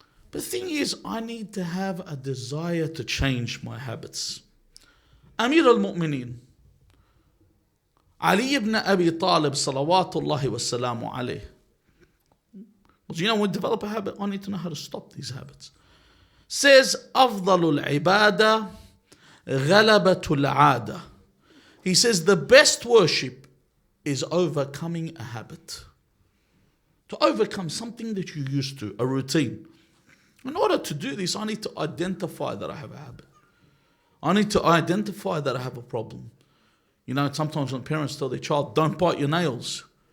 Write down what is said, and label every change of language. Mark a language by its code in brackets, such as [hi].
[en] But the thing is, I need to have a desire to change my habits. Amir al-Mu'mineen, Ali ibn Abi Talib, salawatullahi wassalamu alayh. Well, when we develop a habit, I need to know how to stop these habits. Says, [ar] أفضل العبادة غلبة العادة. [en] He says, the best worship is overcoming a habit. To overcome something that you're used to, a routine. In order to do this, I need to identify that I have a habit. I need to identify that I have a problem. Sometimes when parents tell their child, don't bite your nails.